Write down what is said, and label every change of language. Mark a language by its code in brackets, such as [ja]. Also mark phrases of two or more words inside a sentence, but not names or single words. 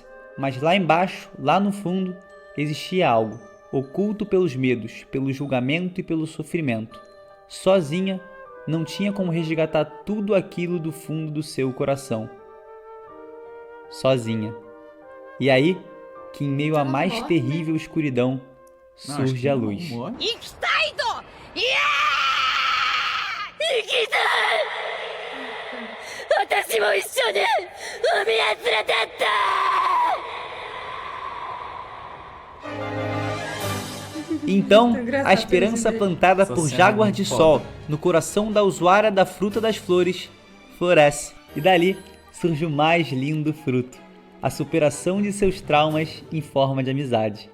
[pt] Mas lá embaixo, lá no fundo, existia algo, oculto pelos medos, pelo julgamento e pelo sofrimento. Sozinha, não tinha como resgatar tudo aquilo do fundo do seu coração. Sozinha. E aí, que em meio à Ela mais morre, né? terrível escuridão, Não, acho surge que a não luz. morre. [ja] 私も一緒に海へ連れてって [pt] Então, Muito engraçado a esperança esse vídeo. plantada Essa por cena é Jaguar muito de foda. Sol no coração da usuária da fruta das flores floresce. E dali surge o mais lindo fruto, a superação de seus traumas em forma de amizade.